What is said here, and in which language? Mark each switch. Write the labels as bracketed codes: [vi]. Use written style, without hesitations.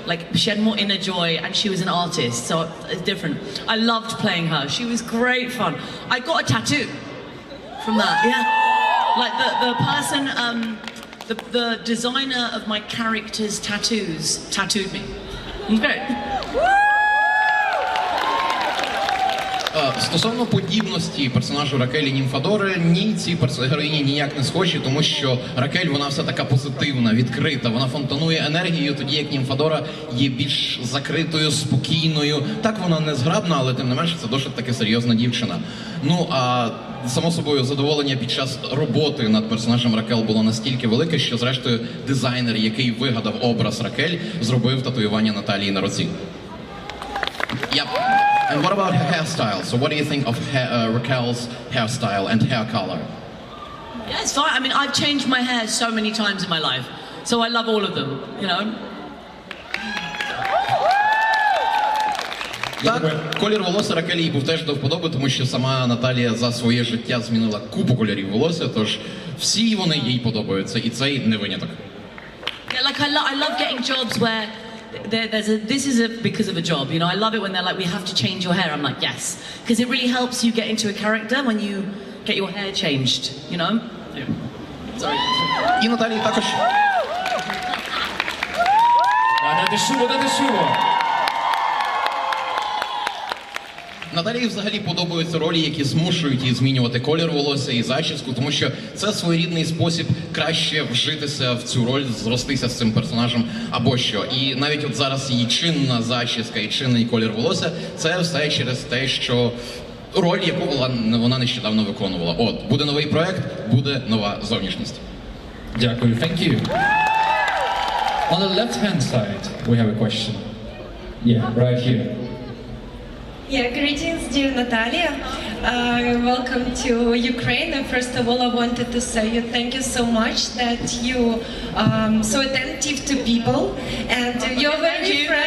[en] Like, she had more inner joy, and she was an artist, so it's different. I loved playing her. She was great fun. I got a tattoo from that, yeah. Like, the person, the designer of my character's tattoos tattooed me. It was great. [uk] Стосовно подібності персонажу Ракель і Німфадори, ні, ці героїні ніяк не схожі, тому що Ракель, вона вся така позитивна, відкрита, вона фонтанує енергією, тоді як Німфадора є більш закритою, спокійною. Так, вона не зграбна, але тим не менше це досить таки серйозна дівчина. Ну, а само собою задоволення під час роботи над персонажем Ракель було настільки велике, що зрештою дизайнер, який вигадав образ Ракель, зробив татуювання Наталії на руці. [en] And what about her hairstyle? So what do you think of Raquel's hairstyle and hair color? Yeah, it's fine. I mean, I've changed my hair so many times in my life, so I love all of them, [uk] Так, колір волосся Ракелі їй був теж до вподоби, тому що сама Наталія за своє життя змінила купу кольорів волосся, тож всі вони їй подобаються, і цей не виняток. [en] Yeah, like I love getting jobs where this is because of a job, you know. I love it when they're like, we have to change your hair. I'm like, yes, because it really helps you get into a character when you get your hair changed, you know. Yeah. Sorry. [uk] І Наталії також. Дайте шуму. Наталії взагалі подобаються ролі, які змушують її змінювати колір волосся і зачіску, тому що це своєрідний спосіб краще вжитися в цю роль, зростися з цим персонажем або що. І навіть от зараз її чинна зачіска і чинний колір волосся – це все через те, що роль, яку вона нещодавно виконувала. От, буде новий проект, буде нова зовнішність. Дякую, [en] thank you. On the left-hand side, we have a question. Yeah, right here. Yeah, greetings, dear Natalia. Welcome to Ukraine. And first of all, I wanted to say you thank you so much that you so attentive to people and you're very friendly.